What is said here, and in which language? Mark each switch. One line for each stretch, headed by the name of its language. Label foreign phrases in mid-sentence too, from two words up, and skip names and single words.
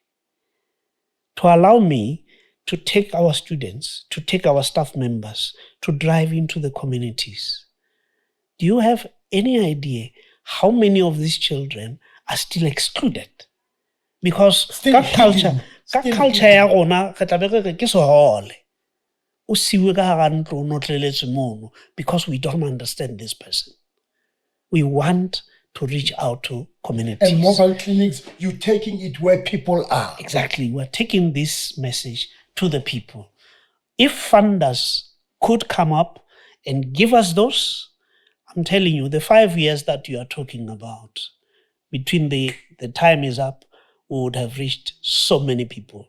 English: To allow me to take our students, to take our staff members, to drive into the communities. Do you have any idea how many of these children are still excluded? Because that culture
Southern Sotho: ya rona re tla be re ke sehole. O siwe ka hara ntlo o notleletse mono
English: because we don't understand this person. We want to reach out to communities. And mobile clinics, you're taking it where people are. Exactly. We're taking this message to the people. If funders could come up and give us those, I'm telling you, the 5 years that you are talking about, between the time is up, we would have reached so many people.